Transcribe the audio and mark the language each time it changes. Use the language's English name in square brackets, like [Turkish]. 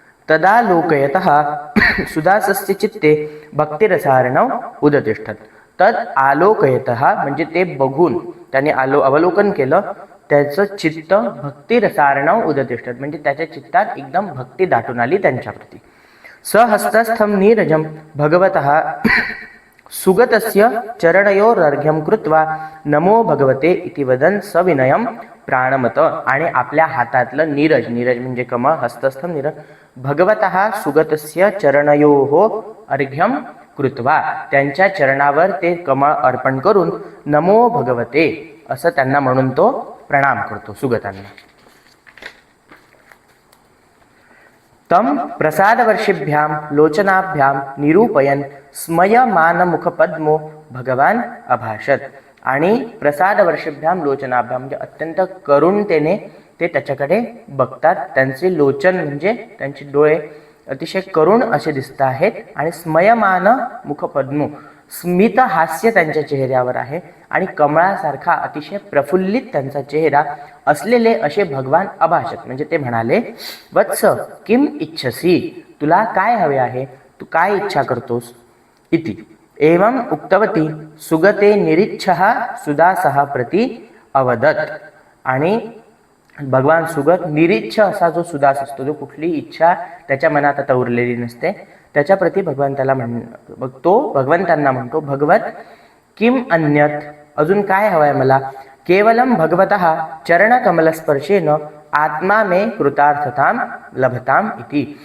[Sanskrit] तदा लोकयतः सुदासस्य चित्ते भक्तिरसार्णव उदतिष्ठत. तद आलोकयतः [Marathi] म्हणजे ते बघून त्याने अवलोकन केलं, त्याचं चित्त [Sanskrit] भक्तिरसार्णव उदतिष्ठत [Marathi] म्हणजे त्याच्या चित्तात एकदम भक्ती दाटून आली त्यांच्याप्रती. [Sanskrit] सहस्तस्थं नीरजं भगवतः सुगतस्य चरणयोरर्घ्यं कृत्वा नमो भगवते इति वदन् सविनयं प्राणमत. [Marathi] आणि आपल्या हातातलं नीरज, नीरज म्हणजे कमळ, [Sanskrit] हस्तस्थं नीरज, भगवतः सुगतस्य चरणयोः अर्घ्यं कृत्वा [Marathi] त्यांच्या चरणावर ते कमळ अर्पण करून [Sanskrit] नमो भगवते [Marathi] असं त्यांना म्हणून तो प्रणाम करतो सुगतांना. [Sanskrit] तम प्रसादवर्षिभ्यां लोचनाभ्यां निरूपयन् स्मयमानमुखपद्मो भगवान अभाषत. [Marathi] आणि [Sanskrit] प्रसादवर्षिभ्यां लोचनाभ्यां [Marathi] म्हणजे अत्यंत करुणतेने ते त्याच्याकडे बघतात. त्यांचे लोचन म्हणजे त्यांचे डोळे अतिशय करुण असे दिसत आहेत. आणि [Sanskrit] स्मयमान मुखपद्मो, [Marathi] स्मित हास्य त्यांच्या चेहऱ्यावर आहे आणि कमळासारखा अतिशय प्रफुल्लित त्यांचा चेहरा असलेले असे [Sanskrit] भगवान अभाषत [Marathi] म्हणजे ते म्हणाले, [Sanskrit] वत्स किम इच्छसी, [Marathi] तुला काय हवे आहे, तू काय इच्छा करतोस. [Sanskrit] इति एवं उक्तवती सुगते निरीच्छः सुदासः प्रति अवदत. [Marathi] आणि भगवान सुगत निरीच्छ असा जो सुदास असतो, जो कुठली इच्छा त्याच्या मनात आता उरलेली नसते, त्याच्याप्रती भगवान त्याला भगवंतांना म्हणतो, [Sanskrit] भगवत किम अन्यत, [Marathi] अजून काय हवंय मला. [Sanskrit] केवलम भगवतः चरणकमलस्पर्शेन आत्मा मे कृतार्थताम लभताम इति.